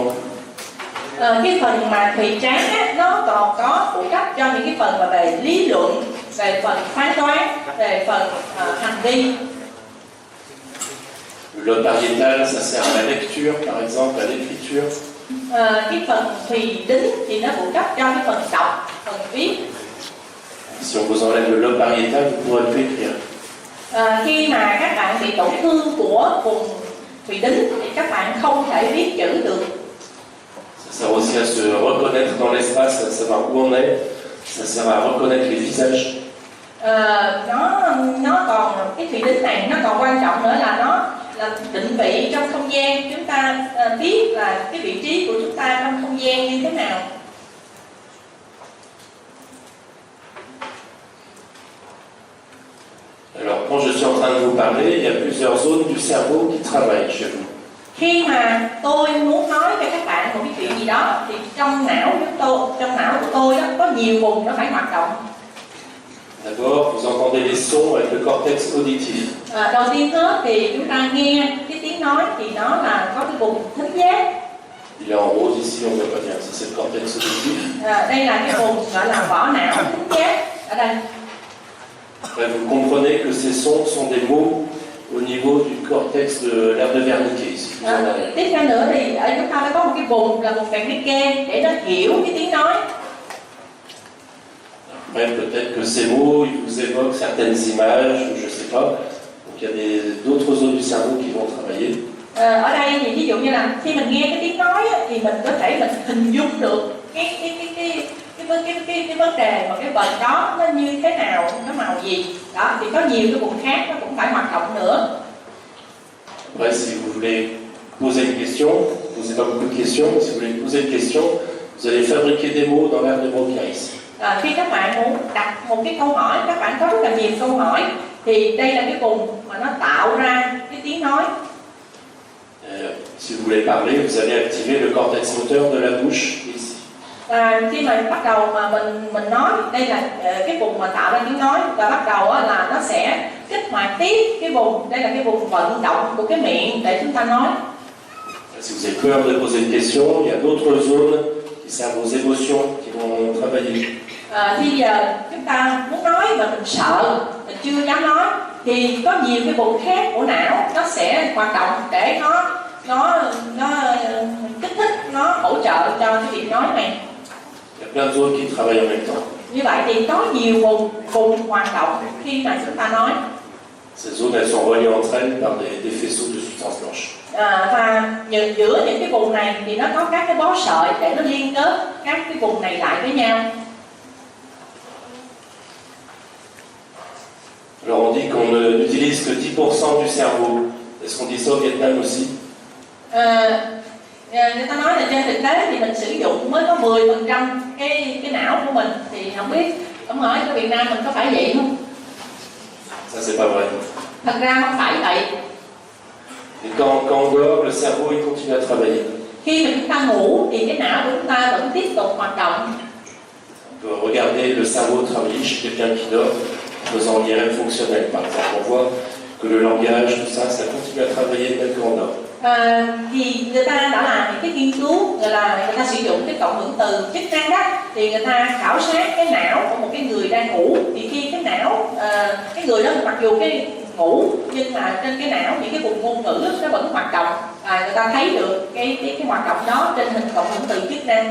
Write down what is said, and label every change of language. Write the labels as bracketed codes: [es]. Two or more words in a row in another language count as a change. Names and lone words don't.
[vi] Cái phần mà thùy trán á, nó còn có phụ trách cho những cái phần mà về lý luận, về phần phán đoán, về phần hành vi. [fr] Le lobe pariétal, ça sert à la lecture, par exemple, à l'écriture. [vi] Cái phần thùy đính thì nó phụ trách cho cái phần đọc, phần viết. [fr] Si on vous enlève le lobe pariétal, vous ne pourrez plus écrire. [vi] Khi mà các bạn bị tổn thương của vùng thùy đính thì các bạn không thể viết chữ được. [fr] Ça sert aussi à se reconnaître dans l'espace, à savoir où on est. Ça sert à reconnaître les visages. [vi] Nó còn cái thùy đính này nó còn quan trọng nữa là nó là định vị trong không gian. Chúng ta biết là cái vị trí của chúng ta trong không gian như thế nào. [fr] Alors, quand je suis en train de vous parler, il y a plusieurs zones du cerveau qui travaillent chez vous. [vi] Khi mà tôi muốn nói cho các bạn một cái chuyện gì đó thì trong não của tôi đó có nhiều vùng nó phải hoạt động. [fr] D'abord, vous entendez les sons avec le cortex auditif. [vi] Đầu tiên hết thì chúng ta nghe cái tiếng nói thì nó là có cái vùng thính giác. [fr] Il est en rose ici, on ne voit pas bien, ça c'est le cortex auditif. [vi] Đây là cái vùng gọi là vỏ não thính giác ở đây. [fr] Vous comprenez que ces sons sont des mots au niveau du cortex de l'aire de Wernicke ici. [vi] Tiếp theo nữa thì ở chúng ta có một cái vùng là vùng Wernicke để nó hiểu cái tiếng nói. [fr] Après, peut-être que ces mots, ils vous évoquent certaines images, ou je ne sais pas. Donc il y a d'autres zones du cerveau qui vont travailler. [vi] Ở đây thì ví dụ như là khi mình nghe cái tiếng nói thì mình có thể mình hình dung được cái vấn đề mà cái vần đó nó như thế nào, nó màu gì. Đó thì có nhiều cái vùng khác nó cũng phải hoạt động nữa. [fr] Après, si vous voulez poser une question, posez pas beaucoup de questions, mais si vous voulez poser une question, vous allez fabriquer des mots dans l'aire de Broca ici. [vi] Khi các bạn muốn đặt một cái câu hỏi, các bạn có rất là nhiều câu hỏi, thì đây là cái vùng mà nó tạo ra cái tiếng nói. [fr] Si vous voulez parler, vous allez activer le cortex moteur de la bouche ici. [vi] Khi mà bắt đầu mà mình nói, đây là cái vùng mà tạo ra tiếng nói, và bắt đầu là nó sẽ kích hoạt tiếp cái vùng, đây là cái vùng vận động của cái miệng để chúng ta nói. [fr] Si vous avez peur de poser une question, il y a d'autres zones qui servent aux émotions qui vont travailler. [vi] Khi giờ chúng ta muốn nói mà mình sợ, mình chưa dám nói, thì có nhiều cái vùng khác của não nó sẽ hoạt động để nó kích thích, nó hỗ trợ cho cái việc nói này. [fr] Il y a plein de zones qui travaillent en même temps. [vi] Như vậy thì có nhiều vùng hoạt động khi mà chúng ta nói. [fr] Ces zones, elles sont reliées entre elles par des faisceaux de substances blanches. [vi] Và giữa những cái vùng này thì nó có các cái bó sợi để nó liên kết các cái vùng này lại với nhau. [fr] Alors on dit qu'on n'utilise que 10% du cerveau. Est-ce qu'on dit ça au Vietnam aussi? [vi] Người ta nói là trên thực tế thì mình sử dụng mới có 10% cái não của mình, thì không biết ông hỏi ở Việt Nam mình có phải vậy không? [fr] Ça c'est pas vrai. [vi] Thật ra không phải vậy. [fr] Et quand on dort, le cerveau il continue à travailler. [vi] Khi mà chúng ta ngủ thì cái não của chúng ta vẫn tiếp tục hoạt động. [fr] On peut regarder le cerveau travailler chez quelqu'un qui dort, en faisant l'IRM fonctionnel par exemple. On voit que le langage, tout ça, ça continue à travailler même quand on dort. [vi] Thì người ta đã làm những cái nghiên cứu, gọi là người ta sử dụng cái cộng hưởng từ chức năng đó, thì người ta khảo sát cái não của một cái người đang ngủ, thì khi cái não cái người đó mặc dù cái ngủ nhưng mà trên cái não những cái vùng ngôn ngữ nó vẫn hoạt động, và người ta thấy được cái hoạt động đó trên hình cộng hưởng từ chức năng.